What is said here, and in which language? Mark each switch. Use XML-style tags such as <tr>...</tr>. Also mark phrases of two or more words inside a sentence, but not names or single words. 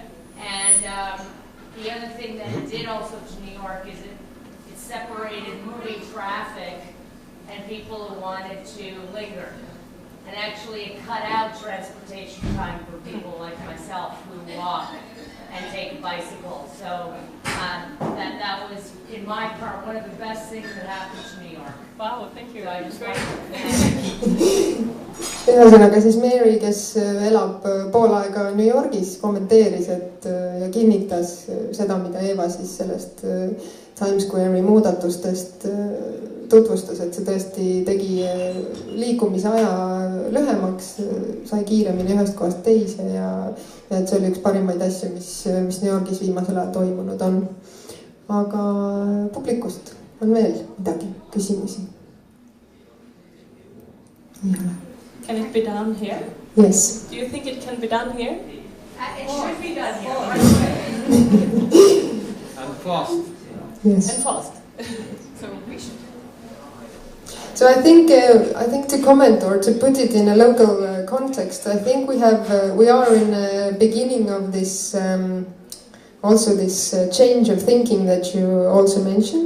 <en>And the other thing that it did also to New York is it separated moving traffic and people who wanted to linger. And actually it cut out transportation time for people like myself who walk and take a bicycle. So that was, in my part, one of the best things that happened to New York. Wow, thank you. So I just</en> <et>Ühesõnaga siis Mary, kes elab pool aega New Yorgis, kommenteeris ja kinnitas seda, mida Ewa siis sellest Times Square'i muudatustest tutvustas, et see tõesti tegi liikumise aja lühemaks, sai kiiremini ühest kohast teise ja et see oli üks parimaid asju, mis New Yorgis viimasel ajal toimunud on. Aga publikust on veel midagi küsimusi.</et> <en>Can it be done here? Yes. Do you think it can be done here? It should be done here. And fast. Yes. And fast. So we should. So I think to comment or to put it in a local context, I think we are in the beginning of this also this change of thinking that you also mentioned.</en>